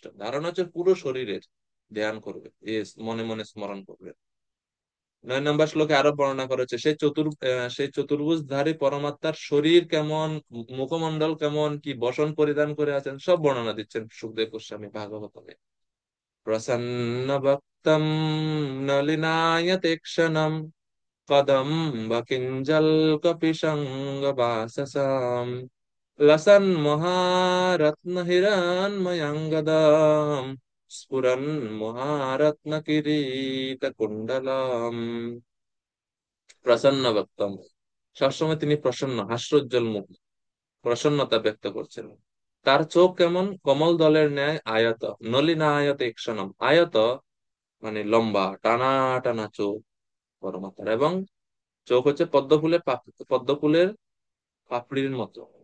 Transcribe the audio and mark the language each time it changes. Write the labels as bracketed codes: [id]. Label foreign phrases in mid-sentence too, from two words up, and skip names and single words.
[bn] ধারণা হচ্ছে পুরো শরীরের ধ্যান করবে, মনে মনে স্মরণ করবে। 9 নম্বর শ্লোকে আরো বর্ণনা করেছে, সেই চতুর্ভুজধারী পরমাত্মার শরীর কেমন, মুখমণ্ডল কেমন, কি বসন পরিধান করে আছেন, সব বর্ণনা দিচ্ছেন সুখদেব গোস্বামী ভাগবতমে। [sa] प्रसन्नवक्तं नलिनायते क्षणं कदम्ब किञ्जल्कपिशङ्गवाससाम् लसन्महारत्नहिरण्मयङ्गदाम् स्फुरन् महारत्नकिरीटकुण्डलाम्। প্রসন্ন বক্তম, [bn] সবসময় তিনি প্রসন্ন, হাস্যোজ্জ্বল মুখ, প্রসন্নতা ব্যক্ত করছেন। তার চোখ কেমন? কমল দলের ন্যায় আয়ত, [sa] নলিনা আয়ত একশনম। [bn] আয়ত মানে লম্বা, টানা টানা চোখ পরমাত্মার, এবং চোখ হচ্ছে পদ্ম ফুলের পাপড়ির মতো।